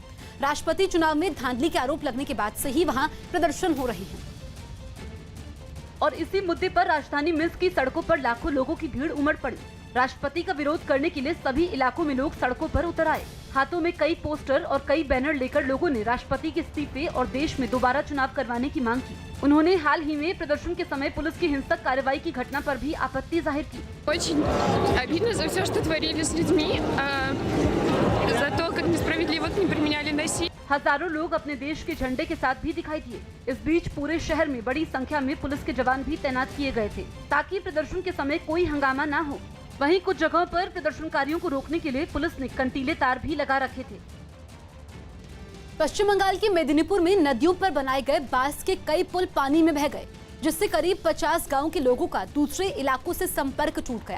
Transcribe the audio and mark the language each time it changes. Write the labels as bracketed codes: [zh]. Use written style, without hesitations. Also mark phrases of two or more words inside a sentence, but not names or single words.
[hi] राष्ट्रपति चुनाव में धांधली के आरोप लगने के बाद से ही वहां प्रदर्शन हो रहे हैं और इसी मुद्दे पर राजधानी मिन्स्क की सड़कों पर लाखों लोगों की भीड़ उमड़ पड़ी। राष्ट्रपति का विरोध करने के लिए सभी इलाकों में लोग सड़कों पर उतर आए। हाथों में कई पोस्टर और कई बैनर लेकर लोगों ने राष्ट्रपति के इस्तीफे और देश में दोबारा चुनाव करवाने की मांग की। उन्होंने हाल ही में प्रदर्शन के समय पुलिस की हिंसक कार्रवाई की घटना पर भी आपत्ति जाहिर की। [ru] Очень обидно за все, что творили с людьми, за то, как несправедливо к ним применяли насилие. [hi] हजारों लोग अपने देश के झंडे के साथ भी दिखाई दिए। इस बीच पूरे शहर में बड़ी संख्या में पुलिस के जवान भी तैनात किए गए थे ताकि प्रदर्शन के समय कोई हंगामा न हो। वहीं कुछ जगहों पर प्रदर्शनकारियों को रोकने के लिए पुलिस ने कंटीले तार भी लगा रखे थे। पश्चिम बंगाल के मेदिनीपुर में नदियों पर बनाए गए बांस के कई पुल पानी में बह गए, जिससे करीब 50 गांव के लोगों का दूसरे इलाकों से संपर्क टूट गया।